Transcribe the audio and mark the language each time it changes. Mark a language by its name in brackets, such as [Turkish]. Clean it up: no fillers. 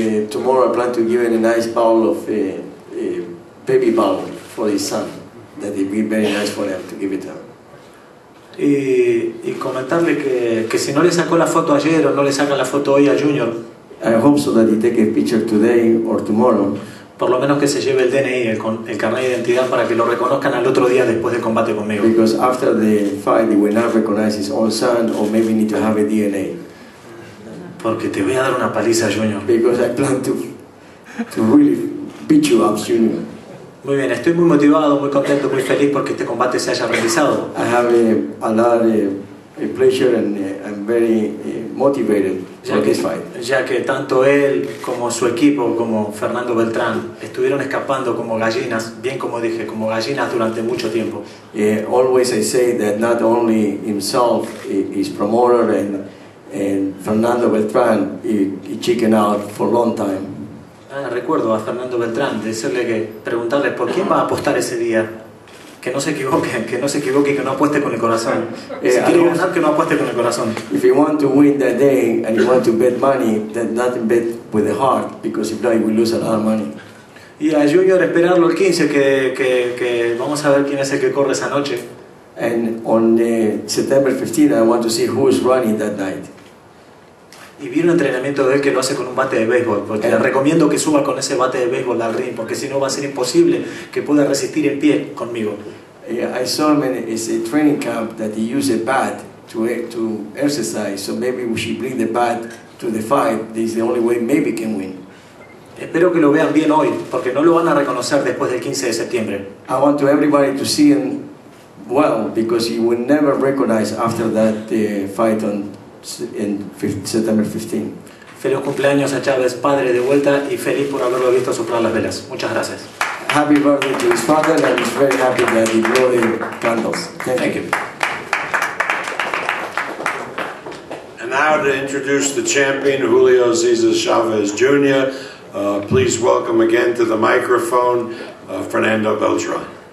[English] Tomorrow I plan to give him a nice bowl of baby bowl for his son. That it will be very nice for him to give it to him. [Spanish] Y comentarle que si no le sacó la foto ayer o no le saca la foto hoy a Junior, [English] I hope so that he take a picture today or tomorrow. [Spanish] Por lo menos que se lleve el DNI, el carnet de identidad, para que lo reconozcan al otro día después del combate conmigo. [English] Because after the fight, he will not recognize his own son, or maybe need to have a DNA. [Spanish] Porque te voy a dar una paliza, Junior. [English] Because I plan to really beat you up, Junior. [Spanish] Muy bien, estoy muy motivado, muy contento, muy feliz porque este combate se haya realizado. [English] I have a lot of pleasure and I'm very motivated for this fight. [Spanish] Ya que tanto él como su equipo, como Fernando Beltrán, estuvieron escapando como gallinas, bien como dije, como gallinas durante mucho tiempo. [English] Always I say that not only himself, his promoter and Fernando Beltrán, he chicken out for a long time. [Spanish] Recuerdo a Fernando Beltrán preguntarle por quién va a apostar ese día. Que no se equivoque, y que no apueste con el corazón. Si quiere ganar, que no apueste con el corazón. [English] If you want to win that day and you want to bet money, then not bet with the heart, because if not, you will lose a lot of money. [Spanish] Y a Junior esperarlo el 15, que vamos a ver quién es el que corre esa noche. [English] And on September 15, I want to see who is running that night. [Spanish] Y vi un entrenamiento de él que lo hace con un bate de béisbol, porque le recomiendo que suba con ese bate de béisbol al ring, porque si no va a ser imposible que pueda resistir en pie conmigo. [English] I saw him in a training camp that he used a bat to exercise, so maybe we should bring the bat to the fight. This is the only way maybe can win. [Spanish] Espero que lo vean bien hoy, porque no lo van a reconocer después del 15 de septiembre. [English] I want everybody to see him well, because you will never recognize after that fight in September 15. [Spanish] Feliz cumpleaños a Chavez, padre, de vuelta, y feliz por haberlo visto soplar las velas. Muchas gracias. [English] Happy birthday to his father, and he's very happy that he blew the candles. Thank you. And now to introduce the champion, Julio Cesar Chavez Jr. Please welcome again to the microphone, Fernando Beltrán.